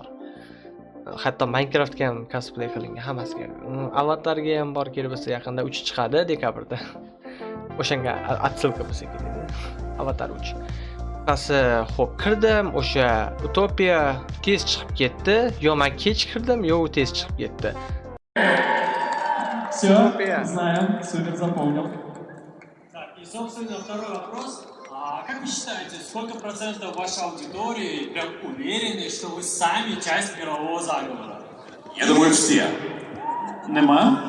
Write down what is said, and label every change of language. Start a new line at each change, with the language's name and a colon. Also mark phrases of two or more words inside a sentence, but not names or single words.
Uzbek: Hatto Minecraftga ham cosplay qilingan, hammasiga. Avatarga ham bor, kelib bo'lsa yaqinda 3 chiqadi dekabrda. O'shanga отсылка bo'lsa kerak. Avatar 3. Qasi, xo'p, kirdim, o'sha Utopia tez chiqib ketdi. Yo men kech kirdim, yo u tez chiqib ketdi.
Russian: Все, знаем, супер, запомнил. Так, и, собственно, второй вопрос. Как вы считаете, сколько процентов вашей аудитории прям уверены, что вы сами часть мирового заговора? Я думаю, все. Нема?